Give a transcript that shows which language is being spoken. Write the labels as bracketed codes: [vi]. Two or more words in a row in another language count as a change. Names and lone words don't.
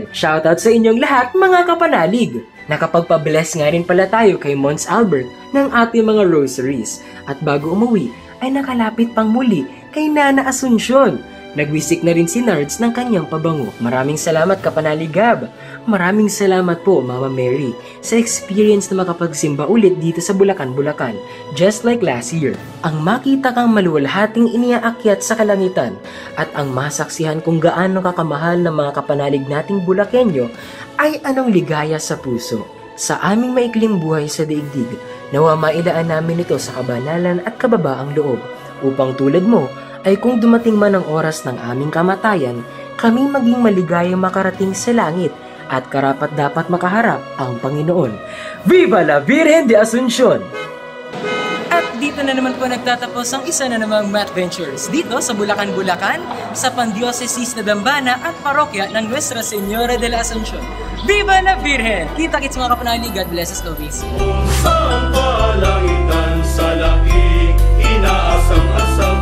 [tl] Shoutout sa inyong lahat mga kapanalig! Nakapagpa-bless nga rin pala tayo kay Mons Albert ng ating mga rosaries. At bago umuwi, ay nakalapit pang muli kay Nana Asuncion. Nagwisik na rin si Nards ng kanyang pabango. Maraming salamat Kapanalig Gab. Maraming salamat po Mama Mary sa experience na makapagsimba ulit dito sa Bulacan, Bulacan. [en] Just like last year. [tl] Ang makita kang maluwalhating iniaakyat sa kalangitan at ang masaksihan kung gaano kakamahal ng mga kapanalig nating Bulakenyo ay anong ligaya sa puso. Sa aming maikling buhay sa daigdig, nawa mailaan namin ito sa kabanalan at kababaang loob, upang tulad mo ay kung dumating man ang oras ng aming kamatayan, kami maging maligayang makarating sa langit at karapat dapat makaharap ang Panginoon. [es] Viva la Virgen de Asuncion! [tl] At dito na naman po nagtatapos ang isa na namang Math Ventures dito sa Bulacan, Bulacan, sa Pandiocesis na Dambana at Parokya ng Nuestra Señora de la Asuncion. [es] Viva la Virgen! [tl] Kita-kits mga kapanalig, [en] God bless us always. [tl] Sa palangitan sa laki, inaasam-asam.